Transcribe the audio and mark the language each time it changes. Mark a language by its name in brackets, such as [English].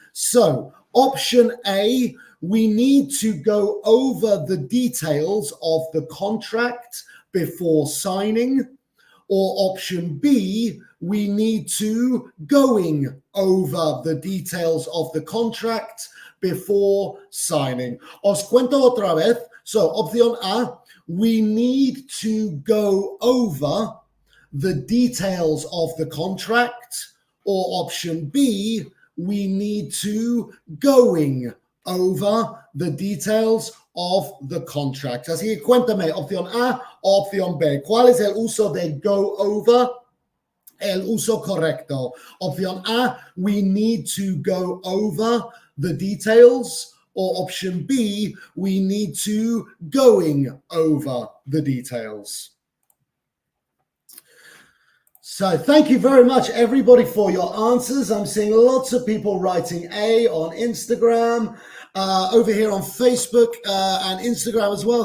[English] So, option A, we need to go over the details of the contract before signing. Or option B, we need to going over the details of the contract before signing. [Spanish] Os cuento otra vez. [English] So, opción A, we need to go over the details of the contract. Or option B, we need to going over the details of the contract. [Spanish] Así que cuéntame, opción A o opción B. ¿Cuál es el uso de go over? El uso correcto. [English] Opción A, we need to go over the details. Or option B, we need to going over the details. So thank you very much, everybody, for your answers. I'm seeing lots of people writing A on Instagram, over here on Facebook and Instagram as well.